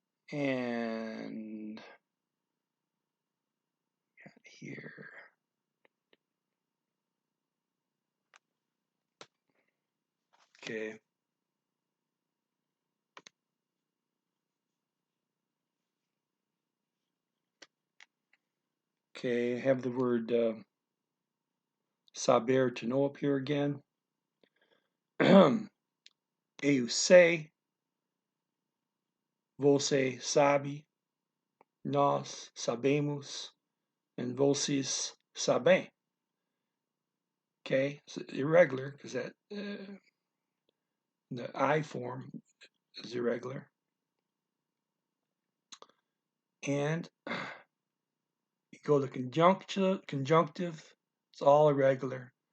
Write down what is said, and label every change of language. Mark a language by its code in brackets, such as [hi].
[en] And here, okay. Okay, I have the word saber, to know, up here again. [pt] Eu sei, você sabe, nós sabemos, [en] and [pt] vocês sabem. [en] Okay, it's irregular because that the I form is irregular. And you go to conjunctive, it's all irregular.